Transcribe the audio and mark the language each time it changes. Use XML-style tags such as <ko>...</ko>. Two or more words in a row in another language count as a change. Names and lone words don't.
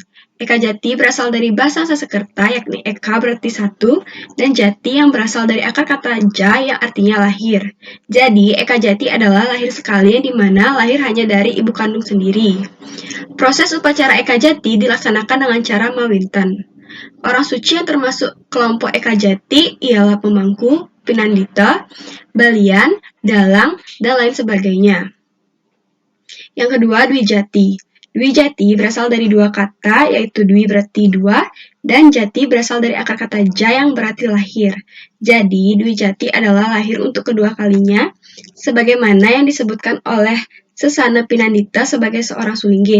<id>Eka Jati berasal dari bahasa Sanskerta, yakni Eka berarti satu, dan Jati yang berasal dari akar kata Ja yang artinya lahir. Jadi, Eka Jati adalah lahir sekali yang dimana lahir hanya dari ibu kandung sendiri. Proses upacara Eka Jati dilaksanakan dengan cara Mawinten. Orang suci yang termasuk kelompok Eka Jati ialah pemangku, pinandita, balian, dalang, dan lain sebagainya. Yang kedua, Dwi Jati. Dwi Jati berasal dari dua kata, yaitu Dwi berarti dua, dan Jati berasal dari akar kata Ja yang berarti lahir. Jadi, Dwi Jati adalah lahir untuk kedua kalinya, sebagaimana yang disebutkan oleh Sesana Pinandita sebagai seorang Sulinggih.</id>